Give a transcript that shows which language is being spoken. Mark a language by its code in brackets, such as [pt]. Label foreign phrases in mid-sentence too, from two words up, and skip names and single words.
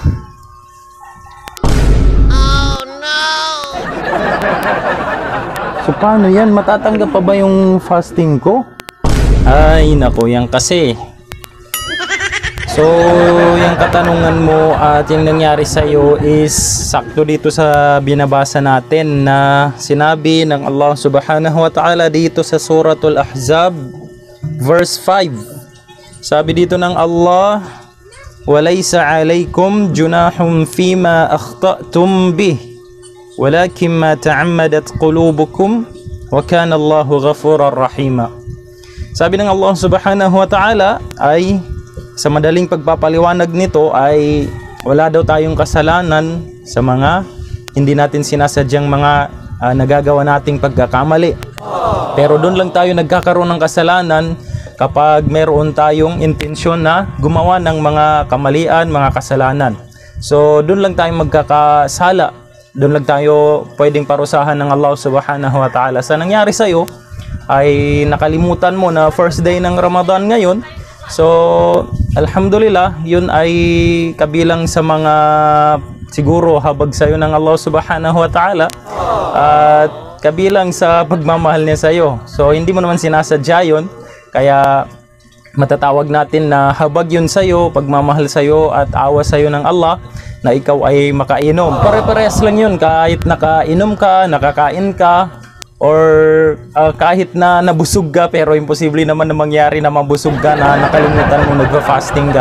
[tl] Oh no! So paano yan? Matatanggap pa ba yung fasting ko? Ay nako, yan kasi. So, yung katanungan mo at yung nangyari sa'yo is sakto dito sa binabasa natin na sinabi ng [ar] الله سبحانه وتعالى [tl] dito sa Suratul Ahzab verse 5. Sabi dito ng Allah, [ar] "وليس عليكم جناح فيما أخطأتم به، ولكن ما تعمدت قلوبكم، وكان الله غفورا رحيما." [tl] Sabi ng [ar] الله سبحانه وتعالى [tl] ay sa madaling pagpapaliwanag nito ay wala daw tayong kasalanan sa mga hindi natin sinasadyang mga nagagawa nating pagkakamali. Pero doon lang tayo nagkakaroon ng kasalanan kapag meron tayong intensyon na gumawa ng mga kamalian, mga kasalanan. So doon lang tayo magkakasala. Doon lang tayo pwedeng parusahan ng [ar] الله سبحانه وتعالى. [tl] Sa nangyari sa'yo ay nakalimutan mo na [en] first day [tl] ng Ramadan ngayon. So, alhamdulillah, yun ay kabilang sa mga siguro habag sa'yo ng [ar] الله سبحانه وتعالى [tl] at kabilang sa pagmamahal niya sa'yo. So, hindi mo naman sinasadya yun, kaya matatawag natin na habag yun sa'yo, pagmamahal sa'yo at awa sa'yo ng Allah na ikaw ay makainom. Pare-parehas lang yun, kahit nakainom ka, nakakain ka, or kahit na nabusog ka pero imposible naman na mangyari na mabusog ka na nakalimutan mo nagfa-fasting ka.